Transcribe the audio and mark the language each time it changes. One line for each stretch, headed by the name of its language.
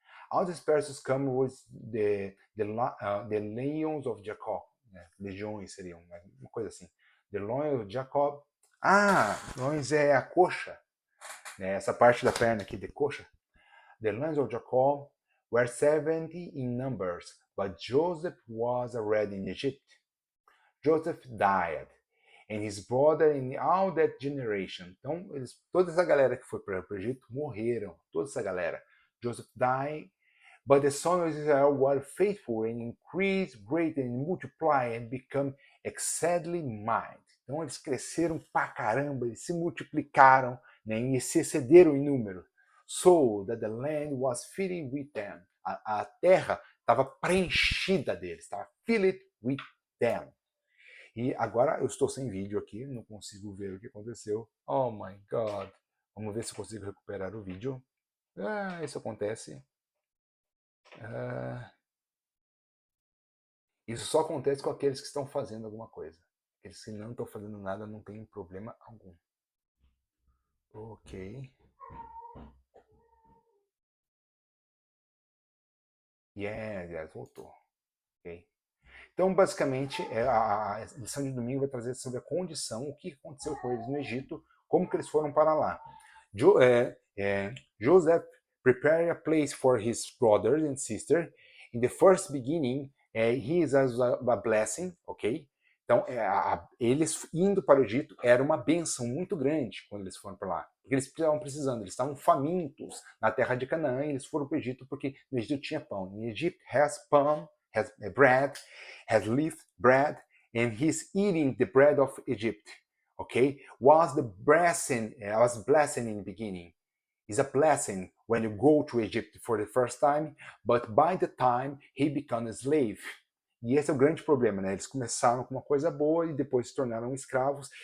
English: All these persons come with the Lions of Jacob.
Portuguese: Né? Legiões seriam, uma coisa assim.
English: The Lions of Jacob.
Portuguese: Lions é a coxa. Né? Essa parte da perna aqui de coxa.
English: The Lions of Jacob were 70 in numbers, but Joseph was already in Egypt. Joseph died, and his brother in all that generation.
Portuguese: Então, toda essa galera que foi para o Egito morreram. Toda essa galera.
English: Joseph died, but the sons of Israel were faithful and increased greatly and multiplied and become exceedingly mighty.
Portuguese: Então, eles cresceram pra caramba, eles se multiplicaram, né, e se excederam em número.
English: So that the land was filled with them.
Portuguese: A terra estava preenchida deles, estava
English: filled with them.
Portuguese: E agora eu estou sem vídeo aqui, não consigo ver o que aconteceu.
English: Oh my God.
Portuguese: Vamos ver se eu consigo recuperar o vídeo. Isso acontece. Isso só acontece com aqueles que estão fazendo alguma coisa. Aqueles que não estão fazendo nada não tem problema algum. Ok. Yes, voltou. Ok. Então, basicamente, a lição de domingo vai trazer sobre a condição, o que aconteceu com eles no Egito, como que eles foram para lá.
English: Joseph prepared a place for his brothers and sisters. In the first beginning, he is a blessing, ok?
Portuguese: Então, eles indo para o Egito era uma bênção muito grande quando eles foram para lá. Porque eles estavam precisando, eles estavam famintos na terra de Canaã, e eles foram para o Egito porque no Egito tinha pão.
English: In Egypt has pão, has bread, has lived bread, and he's eating the bread of Egypt. Okay, was blessing in the beginning. It's a blessing when you go to Egypt for the first time, but by the time he becomes a slave.
Portuguese: E esse é o grande problema, né? Eles começaram com uma coisa boa e depois se tornaram escravos.